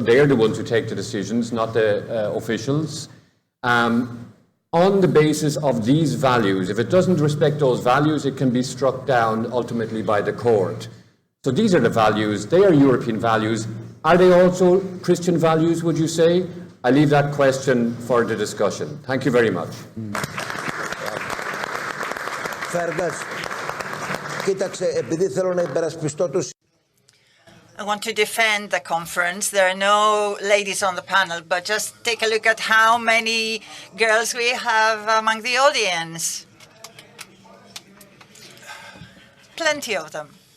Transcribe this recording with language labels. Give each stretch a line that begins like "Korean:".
English: They're the ones who take the decisions, not the officials, on the basis of these values. If it doesn't respect those values, it can be struck down ultimately by the court. So these are the values. They are European values. Are they also Christian values, would you say? I leave that question for the discussion. Thank you very much.
Greek: Feidas, κοίταξε, επειδή θέλω να υπερασπιστώ τους.
English: I want to defend the conference. There are no ladies on the panel, but just take a look at how many girls we have among the audience. Plenty of them.